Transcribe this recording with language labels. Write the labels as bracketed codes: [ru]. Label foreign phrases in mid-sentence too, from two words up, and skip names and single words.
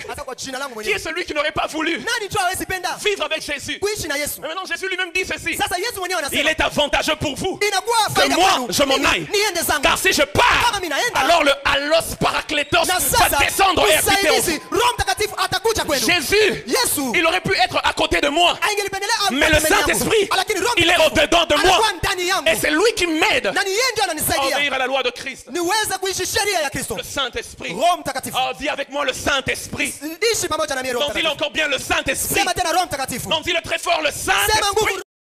[sw] Hata kwa jina langu [fr] Qui est [sw] mwenyewe. [fr] celui qui n'aurait pas voulu [sw] Nani tu hawezi penda [fr] vivre avec Jésus? [sw] kuishi na Yesu? [fr] Mais maintenant, Jésus lui-même dit ceci. [sw] Sasa Yesu mwenyewe [fr] Il [sw] anasema [fr] est avantageux pour vous [sw] inakuwa [fr] que [sw] faida [fr] moi, [sw] kwenu. [fr] je m'en aille. [sw] Niende zangu. [fr] Car si je pars, [sw] Kama mimi naenda, [fr] alors le [el] Άλλος Παράκλητος [sw] na [fr] va [sw] sasa [fr] descendre et habiter en vous. [sw] msaidizi Roho Mtakatifu atakuja kwenu. [fr] Jésus, [sw] Yesu [fr] il aurait pu être à côté de moi. [sw] angelipendelea [fr] Mais le Saint-Esprit, [sw] lakini Roho [fr] il est au-dedans de moi. [sw] anakuwa ndani yangu. [fr] Et c'est lui qui m'aide [sw] Na ni yeye ndiye [fr] à [sw] ananisaidia [fr] obéir à la loi de Christ. [sw] niweze kuishi sheria ya Kristo. [fr] Le Saint-Esprit. [sw] Roho Mtakatifu. [fr] Oh, dis avec moi le Saint-Esprit. [sw] Ishi pamoja na mimi Roho [fr] Non, dis-le [sw] Mtakatifu. [fr] encore bien le Saint-Esprit. [sw] Sema tena Roho Mtakatifu. [fr] Non, dis-le très fort le [sw] Sema [fr] Saint-Esprit. [sw] nguvu